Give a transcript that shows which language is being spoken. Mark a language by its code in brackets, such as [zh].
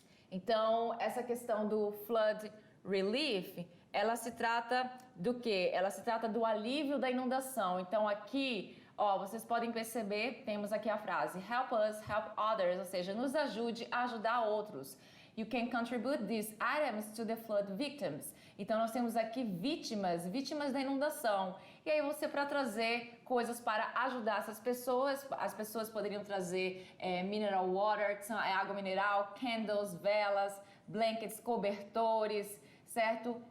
[pt] Então, essa questão do flood relief, ela se trata do quê? Ela se trata do alívio da inundação. Então, aqui, ó, vocês podem perceber, temos aqui a frase [en] help us, help others, [pt] ou seja, nos ajude a ajudar outros. [en] You can contribute these items to the flood victims. [pt] Então, nós temos aqui vítimas da inundação. E aí, você, para trazer coisas para ajudar essas pessoas, as pessoas poderiam trazer mineral water, que são água mineral, candles, velas, blankets, cobertores, certo?